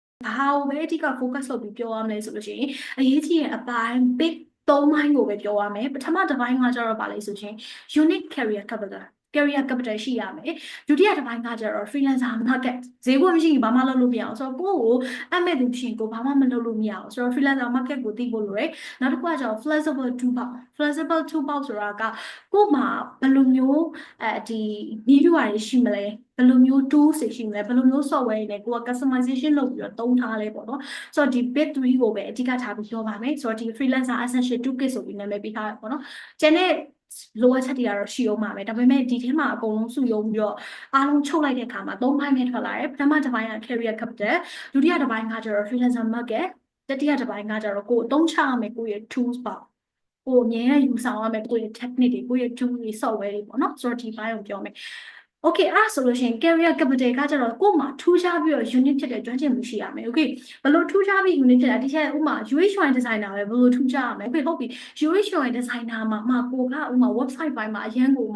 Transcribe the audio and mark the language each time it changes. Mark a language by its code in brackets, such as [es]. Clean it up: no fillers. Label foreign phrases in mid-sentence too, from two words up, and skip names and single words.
[my] ဘာပဲအဓိက focus လုပ်ပြီးပြောရမလဲဆိုလို့ရှိရင်အရေးကြီးတဲ့အပိုင်း big 3ပိုင်းကိုပဲပြောရမယ်ပထမတစ်ပိုင်းကကျတော့ဗာလဲဆိုရင် [en] unique career capital [my] ရှိရမယ်ဒုတိယတစ်ပိုင်းကကျတော့ [en] freelancer market [my] ဈေးကွက်မရှိရင်ဘာမှလုပ်လို့မရအောင်ဆိုတော့ကိုယ့်ကိုအမဲ့သူဖြစ်ရင်ကိုဘာမှမလုပ်လို့မရအောင်ဆိုတော့ [en] freelancer market [my] ကိုသိဖို့လိုတယ်နောက်တစ်ခုကကျတော့ flexible toolbox ဆိုတာကကို့မှာဘယ်လိုမျိုးဒီနည်းဗျူဟာတွေရှိမလဲဘယ်လိုမျိုး tools တွေရှိမလဲဘယ်လိုမျိုး software တွေနဲ့ကိုက customization လုပ်ပြီးတော့သုံးထားလဲပေါ့နော်ဆိုတော့ဒီ bit 3ကိုပဲအဓိကထားပြီးပြောပါမယ်ဆိုတော့ဒီ [en] freelancer essential toolkit [my] ဆိုပြီးနာမည်ပေးထားရပေါ့နော်ကျန်တဲ့လိုအပ်ချက်တွေကတော့ရှိအောင်ပါပဲဒါပေမဲ့ဒီထဲမှာအကုန်လုံးစုယုံပြီးတော့ အားလုံးချုပ်လိုက်တဲ့အခါမှာ3ပိုင်းပဲထွက်လာတယ်ပထမတစ်ပိုင်းက [en] career capital [my] ဒုတိယတစ်ပိုင်းကကျတော့ [en] freelancer market [my] တတိယတစ်ပိုင်းကကျတော့ကိုယ်အသုံးချရမယ်ကိုယ့်ရဲ့ tools ပါကိုအမြဲယူဆောင်ရမယ်ကိုယ့်ရဲ့ technique တွေကိုယ့်ရဲ့ tool တွေ software တွေပေါ့နော်ဆိုတော့ဒီပိုင်းကိုပြောမယ်Okay အဲ့ဆိုလို့ရှိရင် [en] career capital [my] ကကျတော့ကို့မှာထူးခြားပြီးတော့ unit ဖြစ်တဲ့ကျွမ်းကျင်မှုရှိရမယ် Okay ဘယ်လိုထူးခြားပြီး unit ဖြစ်တာဒီချက်ဥမာ [en] UX UI designer [my] ပဲဘယ်လိုထူးခြားရမလဲ Okay ဟုတ်ပြီ [en] UX UI designer [my] မှာကိုကဥမာ website ပိုင်းမှာအရန်ကိုမှ